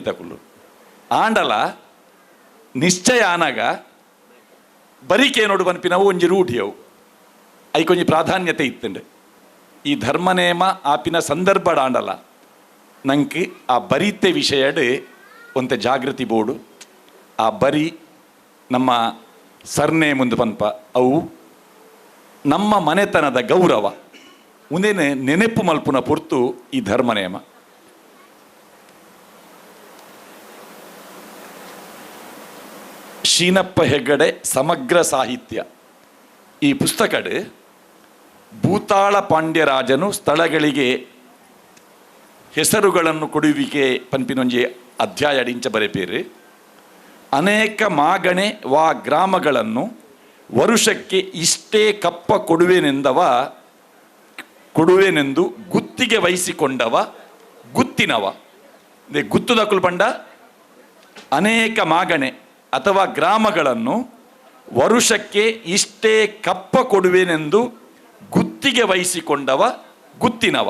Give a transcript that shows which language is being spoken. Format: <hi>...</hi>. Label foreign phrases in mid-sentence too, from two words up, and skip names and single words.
<tcy>ತಗೊಳ್ಳು ಆಂಡಲ ನಿಶ್ಚಯ ಆನಾಗ ಬರಿಕೆ ನೋಡು ಪನ್ಪಿನವು ಒಂಜಿ ರೂಢಿಯವು ಐಕೊಂಜಿ ಪ್ರಾಧಾನ್ಯತೆ ಇತ್ತಂಡು ಈ ಧರ್ಮನೇಮ ಆಪಿನ ಸಂದರ್ಭ ಆಂಡಲ ನಂಗೆ ಆ ಬರೀತೆ ವಿಷಯಡ್ ಒಂತೆ ಜಾಗೃತಿ ಬೋರ್ಡು ಆ ಬರಿ ನಮ್ಮ ಸರ್ನೇಮ್ ಒಂದು ಪನ್ಪ ಅವು ನಮ್ಮ ಮನೆತನದ ಗೌರವ ಮುಂದೇನೆ ನೆನಪು ಮಲ್ಪುನ ಪೊರ್ತು ಈ ಧರ್ಮನೇಮ.</tcy> <kn>ಶೀನಪ್ಪ ಹೆಗ್ಗಡೆ ಸಮಗ್ರ ಸಾಹಿತ್ಯ</kn> <tcy>ಈ ಪುಸ್ತಕಡ್</tcy> <kn>ಭೂತಾಳ ಪಾಂಡ್ಯರಾಜನು ಸ್ಥಳಗಳಿಗೆ ಹೆಸರುಗಳನ್ನು ಕೊಡುವಿಕೆ</kn> <tcy>ಪನ್ಪಿನೊಂಜಿ ಅಧ್ಯಾಯ ಅಡಿಂಚ ಬರೆಪೇರು</tcy> <kn>ಅನೇಕ ಮಾಗಣೆ ವಾ ಗ್ರಾಮಗಳನ್ನು ವರುಷಕ್ಕೆ ಇಷ್ಟೇ ಕಪ್ಪ ಕೊಡುವೆನೆಂದು ಗುತ್ತಿಗೆ ವಹಿಸಿಕೊಂಡವ ಗುತ್ತಿನವ</kn> <tcy>ಗುತ್ತುದ ಕುಲ್ಪಂಡ</tcy> <kn>ಅನೇಕ ಮಾಗಣೆ ಅಥವಾ ಗ್ರಾಮಗಳನ್ನು ವರುಷಕ್ಕೆ ಇಷ್ಟೇ ಕಪ್ಪ ಕೊಡುವೆನೆಂದು ಗುತ್ತಿಗೆ ವಹಿಸಿಕೊಂಡವ ಗುತ್ತಿನವ.</kn>